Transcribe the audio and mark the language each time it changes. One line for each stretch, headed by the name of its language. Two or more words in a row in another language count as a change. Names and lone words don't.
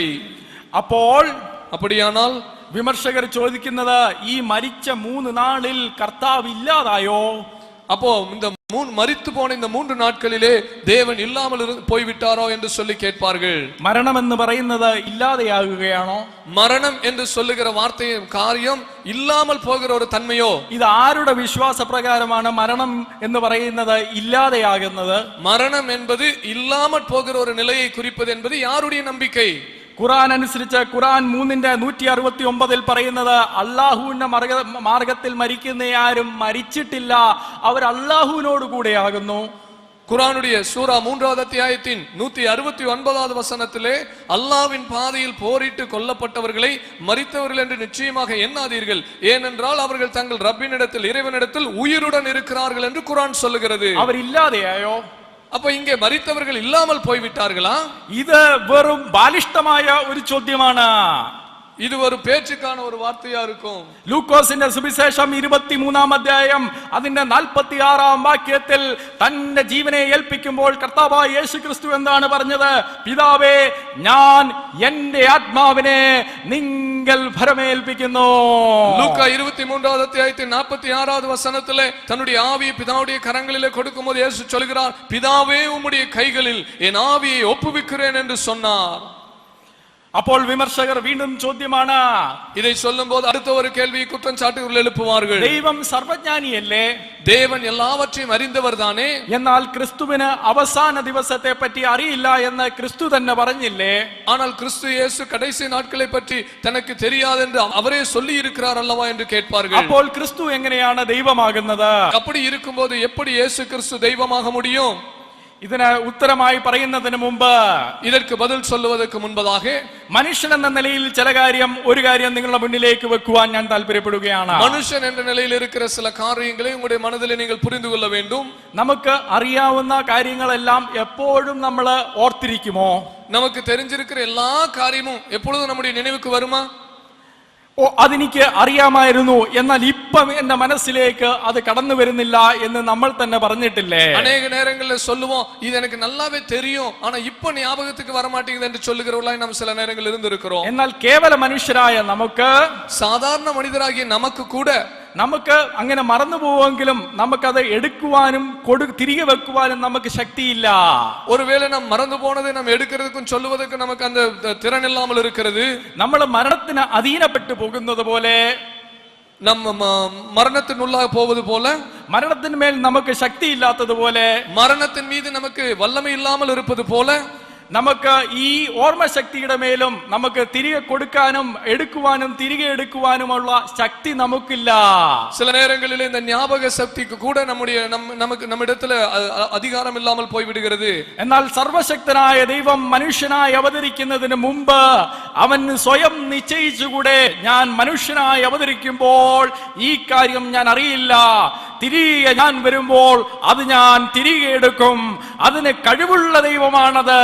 Malayalam: അപ്പോൾ
Tamil: அப்படியானால்
Malayalam: വിമർശകർ ചോദിക്കുന്നത്, ഈ മരിച്ച 3 നാളിൽ കർത്താവ് ഇല്ലാതായോ?
Tamil: அப்போ இந்த மரித்து போன இந்த 3 நாட்களிலே தேவன் இல்லாமல் போய்விட்டாரோ என்று சொல்லி கேட்பார்கள்.
Malayalam: മരണം എന്ന് പറയുന്നത് ഇല്ലാതെയാകുകയാണോ?
Tamil: மரணம் என்று சொல்லுகிற வார்த்தையும் காரியம் இல்லாமல் போகிற ஒரு தன்மையோ?
Malayalam: ഇത് ആരുടെ വിശ്വാസ പ്രകാരമാണ് മരണം എന്ന് പറയുന്നത് ഇല്ലാതെയാകുന്നത്?
Tamil: மரணம் என்பது இல்லாமல் போகிற ஒரு நிலையை குறிப்பது என்பது யாருடைய நம்பிக்கை?
Malayalam: ഖുർആൻ അനുസരിച്ച് ഖുർആൻ 3:169 പറയുന്നത്, അള്ളാഹുവിന്റെ മാർഗത്തിൽ മരിക്കുന്ന ആരും മരിച്ചിട്ടില്ല, അവർ അള്ളാഹുവിനോട് കൂടെയാകുന്നു.
Tamil: குர்ஆனுடைய சூரா 3வது அத்தியாயத்தின் 169வது வசனத்திலே, அல்லாஹ்வின் பாதையில் போரிட்டு கொல்லப்பட்டவர்களை மரித்தவர்கள் என்று நிச்சயமாக எண்ணாதீர்கள், ஏனென்றால் அவர்கள் தங்கள் ரப்பினிடத்தில் இறைவனிடத்தில் உயிருடன் இருக்கிறார்கள் என்று குர்ஆன் சொல்லுகிறது. அவர் இல்லாதையாயோ? அப்ப இங்கே மரித்தவர்கள் இல்லாமல் போய்விட்டார்களா?
Malayalam: ഇത് വെറും ബാലിഷ്ടമായ ഒരു ചോദ്യമാണ്.
Tamil: இது ஒரு பேச்சுக்கான ஒரு வார்த்தையா இருக்கும்.
Malayalam: ലൂക്കോസിന്റെ സുവിശേഷം 23-ാം അധ്യായം അതിന്റെ 46-ാം വാക്യത്തിൽ തന്റെ ജീവനെ ഏൽപ്പിക്കുമ്പോൾ കർത്താവായ യേശു ക്രിസ്തു എന്താണ് പറഞ്ഞത്? പിതാവേ, ഞാൻ എന്റെ ആത്മാവിനെ നിങ്ങൾ ഭരമേൽപ്പിക്കുന്നു.
Tamil: லூக்கா 23வது அத்தியாயத்தின் 46வது வசனத்திலே தன்னுடைய ஆவியை பிதாவுடைய கரங்களிலே கொடுக்கும்போது இயேசு சொல்கிறார், பிதாவே, உம்முடைய கைகளில் என் ஆவியை ஒப்புவிக்கிறேன் என்று சொன்னார்.
Malayalam: അപ്പോൾ വിമർശകർ വീണ്ടും ചോദ്യമാണ്,
Tamil: இதை சொல்லும்போது அடுத்த ஒரு கேள்வி குற்றச்சாட்டுகள் எழுப்புவார்கள்.
Malayalam: ദൈവം സർവജ്ഞാനിയല്ലേ?
Tamil: தேவன் எல்லாவற்றையும் அறிந்தவர் தானே?
Malayalam: എന്നാൽ ക്രിസ്തുവിന് അവസാന ദിവസത്തെ പറ്റി അറിയില്ല എന്ന് ക്രിസ്തു തന്നെ പറഞ്ഞില്ലേ?
Tamil: ஆனால் கிறிஸ்து இயேசு கடைசி நாட்களை பற்றி தனக்கு தெரியாது என்று அவரே சொல்லி இருக்கிறார் அல்லவா என்று கேட்பார்கள்.
Malayalam: അപ്പോൾ ക്രിസ്തു എങ്ങനെയാണ് ദൈവമാകുന്നത്?
Tamil: அப்படி இருக்கும்போது எப்படி இயேசு கிறிஸ்து தெய்வமாக முடியும்?
Malayalam: ഇതിന് ഉത്തരമായി പറയുന്നതിന് മുമ്പ്,
Tamil: இதற்கு பதில் சொல்லுவதற்கு முன்பதாக,
Malayalam: മനുഷ്യൻ എന്ന നിലയിൽ ഒരു കാര്യം നിങ്ങളുടെ മുന്നിലേക്ക് വെക്കുവാൻ ഞാൻ താല്പര്യപ്പെടുകയാണ്.
Tamil: மனுஷன் என்ற நிலையில் இருக்கிற சில காரியங்களை உங்களுடைய மனதிலே நீங்கள் புரிந்து கொள்ள வேண்டும்.
Malayalam: നമുക്ക് അറിയാവുന്ന കാര്യങ്ങളെല്ലാം എപ്പോഴും നമ്മൾ ഓർത്തിരിക്കുമോ?
Tamil: நமக்கு தெரிஞ்சிருக்கிற எல்லா காரியமும் எப்பொழுதும் நம்முடைய நினைவுக்கு வருமா?
Malayalam: അതെനിക്ക് അറിയാമായിരുന്നു, എന്നാൽ ഇപ്പം എന്റെ മനസ്സിലേക്ക് അത് കടന്നു വരുന്നില്ല എന്ന് നമ്മൾ തന്നെ പറഞ്ഞിട്ടില്ലേ?
Tamil: அநேக நேரங்களில் சொல்லுவோம், இது எனக்கு நல்லாவே தெரியும், ஆனா இப்ப ஞாபகத்துக்கு வர மாட்டேங்குது என்று சொல்லுகிறவர்களாய் நாம் சில நேரங்களில் இருந்திருக்கிறோம்.
Malayalam: എന്നാൽ കേവല മനുഷ്യരായ നമുക്ക്,
Tamil: சாதாரண மனிதராகிய நமக்கு கூட,
Malayalam: നമുക്ക് അങ്ങനെ മറന്നു പോവെങ്കിലും നമുക്കത് എടുക്കുവാനും തിരികെ വെക്കുവാനും നമുക്ക് ശക്തിയില്ല.
Tamil: ஒருவேளை நாம் மறந்து போனதை நாம் எடுக்கிறதுக்கும் சொல்லுவதற்கு நமக்கு அந்த திறன் இல்லாமல் இருக்கிறது.
Malayalam: നമ്മൾ മരണത്തിന് അധീനപ്പെട്ടു പോകുന്നത് പോലെ,
Tamil: நம்ம மரணத்தின் உள்ளாக போவது போல,
Malayalam: മരണത്തിന് മേൽ നമുക്ക് ശക്തി ഇല്ലാത്തതുപോലെ,
Tamil: மரணத்தின் மீது நமக்கு வல்லமை இல்லாமல் இருப்பது போல,
Malayalam: നമുക്ക് ഈ ഓർമ്മശക്തിയുടെ മേലും നമുക്ക് തിരികെ കൊടുക്കാനും എടുക്കുവാനും തിരികെ എടുക്കുവാനുമുള്ള ശക്തി നമുക്കില്ല.
Tamil: சில நேரங்களில் இந்த ஞாபக சக்திக்கு கூட நம்மிடத்துல அதிகாரம் இல்லாமல் போய்விடுகிறது.
Malayalam: എന്നാൽ സർവശക്തനായ ദൈവം മനുഷ്യനായി അവതരിക്കുന്നതിന് മുമ്പ് അവൻ സ്വയം നിശ്ചയിച്ചുകൂടെ, ഞാൻ മനുഷ്യനായി അവതരിക്കുമ്പോൾ ഈ കാര്യം ഞാൻ അറിയില്ല, തിരികെ ഞാൻ വരുമ്പോൾ അത് ഞാൻ തിരികെ എടുക്കും. അതിന് കഴിവുള്ള ദൈവമാണത്.